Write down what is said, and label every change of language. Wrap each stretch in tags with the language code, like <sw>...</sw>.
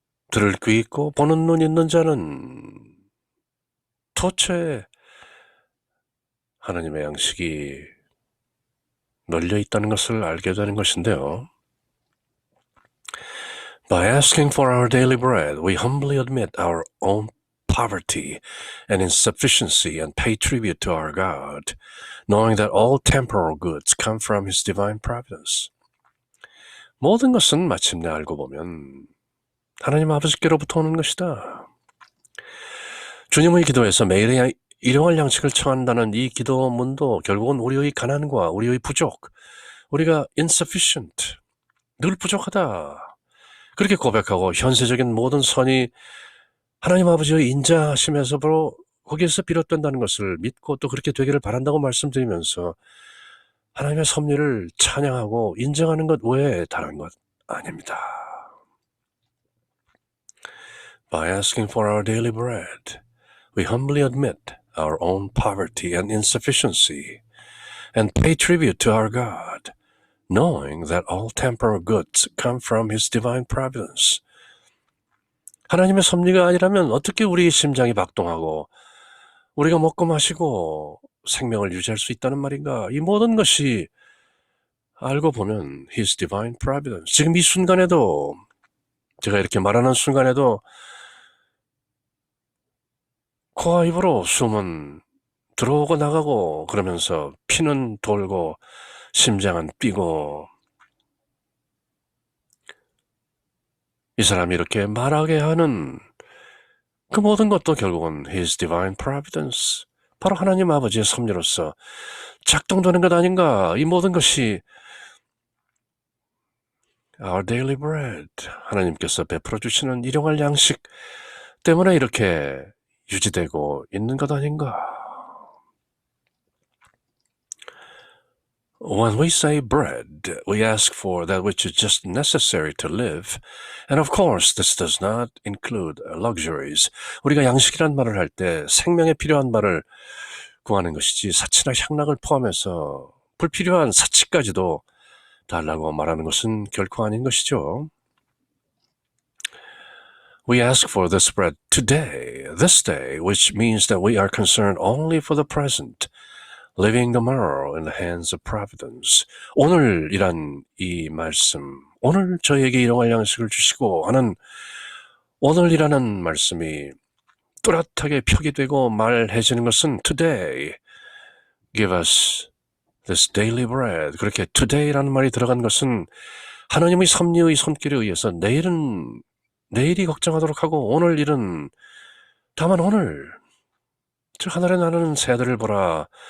<ko>들을 귀 있고 보는 눈 있는 자는 도처에 하나님의 양식이 널려 있다는 것을 알게 되는 것인데요.</ko> <en>By asking for our daily bread, we humbly admit our own poverty and insufficiency and pay tribute to our God, knowing that all temporal goods come from His divine providence.</en> <ko>모든 것은 마침내 알고 보면 하나님 아버지께로부터 오는 것이다. 주님의 기도에서 매일의 일용할 양식을 청한다는 이 기도문도 결국은 우리의 가난과 우리의 부족, 우리가 insufficient, 늘 부족하다. 그렇게 고백하고 현세적인 모든 선이 하나님 아버지의 인자하심에서부터 거기에서 비롯된다는 것을 믿고 또 그렇게 되기를 바란다고 말씀드리면서 하나님의 섭리를 찬양하고 인정하는 것 외에 다른 것 아닙니다.</ko> <en>By asking for our daily bread, we humbly admit our own poverty and insufficiency and pay tribute to our God, knowing that all temporal goods come from His divine providence.</en> <ko>하나님의 섭리가 아니라면 어떻게 우리의 심장이 박동하고 우리가 먹고 마시고 생명을 유지할 수 있다는 말인가? 이 모든 것이 알고 보면</ko> <en>His divine providence.</en> <ko>지금 이 순간에도 제가 이렇게 말하는 순간에도 코와 입으로 숨은 들어오고 나가고 그러면서 피는 돌고 심장은 뛰고 이 사람이 이렇게 말하게 하는 그 모든 것도 결국은</ko> <en>His divine providence,</en> <ko>바로 하나님 아버지의 섭리로서 작동되는 것 아닌가. 이 모든 것이</ko> <en>Our daily bread,</en> <ko>하나님께서 베풀어 주시는 일용할 양식 때문에 이렇게 유지되고 있는 것 아닌가.</ko> <en>When we say bread, we ask for that which is just necessary to live. And of course, this does not include luxuries.</en> <ko>우리가 양식이란 말을 할 때 생명에 필요한 바를 구하는 것이지 사치나 향락을 포함해서 불필요한 사치까지도 달라고 말하는 것은 결코 아닌 것이죠.</ko> <en>We ask for this bread today, this day, which means that we are concerned only for the present, living the morrow in the hands of providence.</en> <ko>오늘이란 이 말씀, 오늘 저에게 일용할 양식을 주시고 하는 오늘이라는 말씀이 뚜렷하게 표기되고 말해지는 것은</ko> <en>today, give us this daily bread.</en> <ko>그렇게 today라는 말이 들어간 것은 하나님의 섭리의 손길에 의해서 내일이 걱정하도록 하고 오늘 일은 다만 오늘, 즉 하늘에 나는 새들을 보라,</ko>